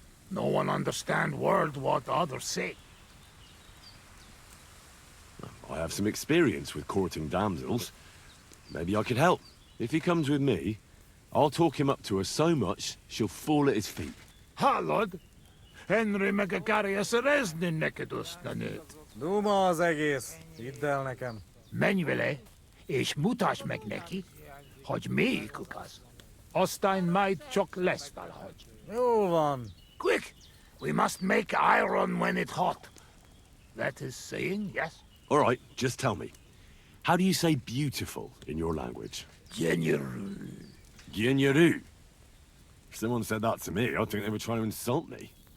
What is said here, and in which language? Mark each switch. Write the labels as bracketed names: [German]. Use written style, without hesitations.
[English] No one understand word what others say. I have some experience with courting damsels. Maybe I could help. If he comes with me, I'll talk him up to her so much, she'll fall at his feet. [Hungarian] Hallod? Henry meg akarja szerezni neked azt a nőt. Duma az egész. Hidd el nekem. Menj vele, és mutasd meg neki, hogy melyikük az. Aztán majd csak lesz valahogy. Jól van. [English] Quick! We must make iron when it's hot. That is saying, yes? All right, just tell me. How do you say beautiful in your language? [Hungarian] Geniru. Gyenyeru. [English] If someone said that to me, I'd think they were trying to insult me.